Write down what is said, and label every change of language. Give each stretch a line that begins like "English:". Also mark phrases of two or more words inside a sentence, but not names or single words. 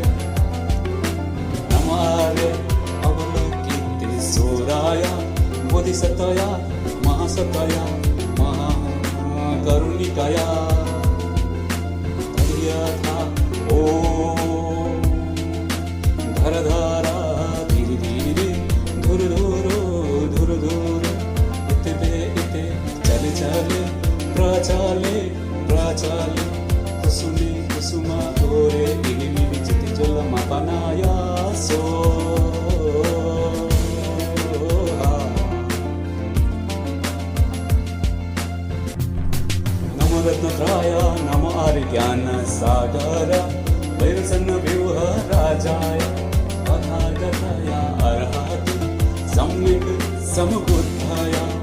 Sanskrit: नमो आर्य अवलोकितेश्वराय बोधिसत्वाय महासत्वाय करुणिकाय तर्यथा ॐ धरधारा धीरे धीरे धुरधुरो धुरधुर इते इते चले चले प्रचाले प्रचाले कुसुमे कुसुमा घोरे इलिमिलि चितिजल मापनाय सो रत्नत्राय नमो आर्यज्ञान सागर वैरसन्न व्यूह राजाय तथागताय अर्हति सम्यक् समबुद्धाय